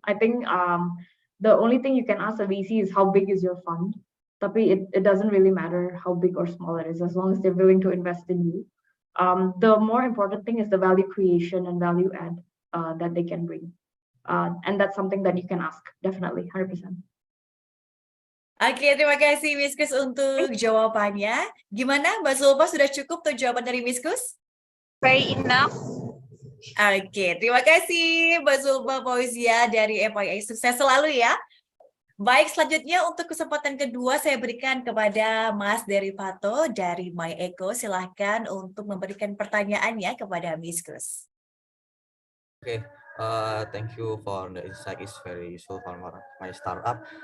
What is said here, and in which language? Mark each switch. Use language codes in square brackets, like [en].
[en] I think the only thing you can ask a VC is how big is your fund. Tapi it doesn't really matter how big or small it is, as long as they're willing to invest in you. The more important thing is the value creation and value add that they can bring. And that's something that you can ask, definitely, 100%. [id] Oke, terima kasih Miss Khush untuk jawabannya. Gimana Mbak Zulfa, sudah cukup tuh jawaban dari Miss Khush? [en] Very enough. [id] Oke, terima kasih Mbak Zulfa Fauzia dari FYI. Sukses selalu ya. Baik, selanjutnya untuk kesempatan kedua saya berikan kepada Mas Derivato dari MyEco. Silahkan untuk memberikan pertanyaannya kepada Miss Khush. [en] Okay, thank you for the insight. It's very useful for my startup.